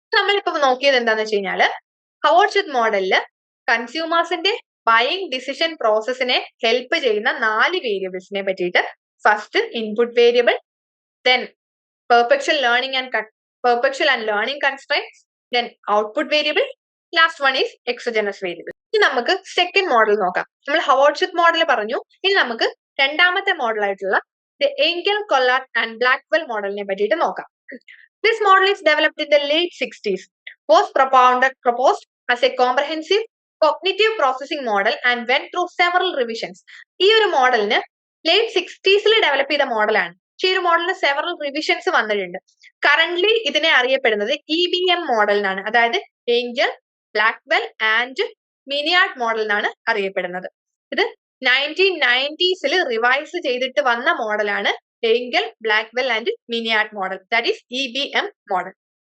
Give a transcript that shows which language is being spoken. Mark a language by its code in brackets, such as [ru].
[ml] നമ്മളിപ്പോ നോക്കിയത് എന്താന്ന് വെച്ച് കഴിഞ്ഞാൽ Howard Sheth മോഡലില് കൺസ്യൂമേഴ്സിന്റെ buying decision പ്രോസസ്സിനെ help ചെയ്യുന്ന 4 വേരിയബിൾസിനെ പറ്റിയിട്ട്, first input variable, then [en] perpetual learning and learning constraints, then output variable, last one is exogenous variable. [ml] ഇനി നമുക്ക് സെക്കൻഡ് മോഡൽ നോക്കാം. നമ്മൾ ഹവാർഡ് ഷെത്ത് മോഡൽ പറഞ്ഞു, ഇനി നമുക്ക് രണ്ടാമത്തെ മോഡൽ ആയിട്ടുള്ള Engel, Collard and Blackwell മോഡലിനെ പറ്റിയിട്ട് നോക്കാം. [en] This model is developed in the late 60s, was proposed as a comprehensive cognitive processing model and went through several revisions. [ml] ഈ ഒരു മോഡലിന് ലേറ്റ് 60s ഡെവലപ്പ് ചെയ്ത മോഡലാണ്. ഈ ഒരു മോഡലിന് സെവറൽ റിവിഷൻസ് വന്നിട്ടുണ്ട്. കറന്റ്ലി ഇതിനെ അറിയപ്പെടുന്നത് EBM മോഡൽ എന്നാണ്, അതായത് ഏഞ്ചൽ, ബ്ലാക്ക്വെൽ ആൻഡ് മിനിയാർഡ് മോഡൽ എന്നാണ് അറിയപ്പെടുന്നത്. ഇത് 1990s റിവൈസ് ചെയ്തിട്ട് വന്ന മോഡലാണ് Angel, Blackwell and മിനിയാർഡ് model, that is EBM model.